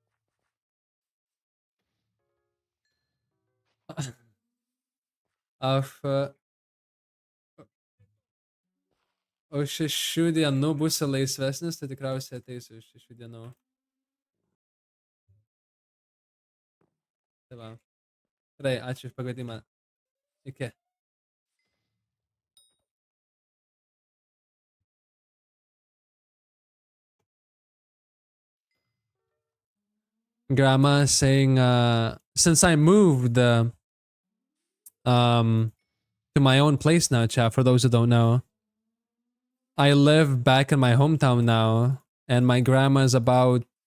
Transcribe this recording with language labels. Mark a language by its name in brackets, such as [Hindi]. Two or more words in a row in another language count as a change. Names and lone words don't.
[Lithuanian] Aš už 6 dienų būsi laisvesnis, tai tikriausiai ateisiu už 6 dienų. Tai va. Gerai, ačiū už pakvietimą. Iki. [English] Grandma saying, since I moved to my own place now, chat, for those who don't know, I live back in my hometown now, and my grandma is about